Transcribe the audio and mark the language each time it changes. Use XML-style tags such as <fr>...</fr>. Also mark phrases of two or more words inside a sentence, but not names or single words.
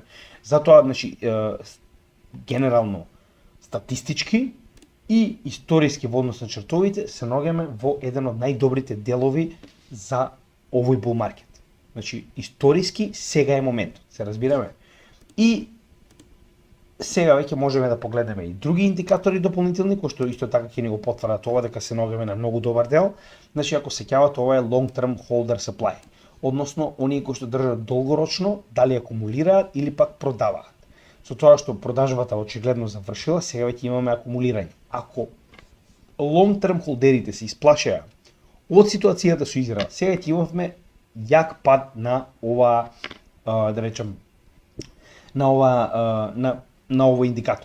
<mk>Затоа, значи, генерално статистички и историски во однос на чертовите се наоѓаме во еден од најдобрите делови за овој</mk> <en>Bull Market.</en> <mk>Значи, историски сега е моментот, се разбираме. И сега веќе можеме да погледнеме и други индикатори дополнителни, кои што исто така ќе ни го потврдат ова дека се наоѓаме на многу добар дел. Значи, ако се ќават, ова е</mk> <en>long term holder supply,</en> <mk>односно оние кои што држат долгорочно, дали акумулираат или пак продаваат. Со тоа што продажбата очигледно завршила, сега веќе имаме акумулирање. Ако</mk> <en>long term</en> <mk>холдерите се исплашеа од ситуацијата со Израел, сега ќе имавме јак пад на ова, да речем, на овој индикатор.</mk>